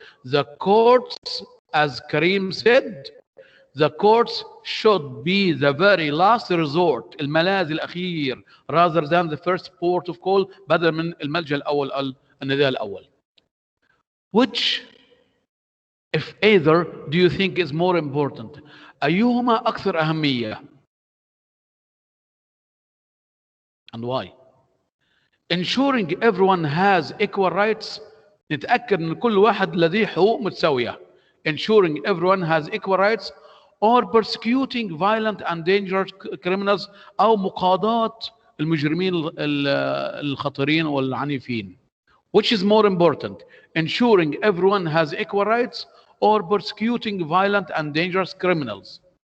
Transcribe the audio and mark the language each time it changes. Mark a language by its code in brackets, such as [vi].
[en] The courts, as Karim said, the courts should be the very last resort, [ar] الملاذ الأخير, [en] rather than the first port of call, [ar] بدل من الملجأ الأول النداء الأول. [en] Which, if either, do you think is more important? [ar] أيهما أكثر أهمية؟ [en] And why? Ensuring everyone has equal rights. [ar] نتأكد أن كل واحد لديه حقوق متساوية. [en] Ensuring everyone has equal rights, or persecuting violent and dangerous criminals, [ar] أو مقاضاة المجرمين الخطيرين والعنيفين. [en] Which is more important? Ensuring everyone has equal rights or persecuting violent and dangerous criminals?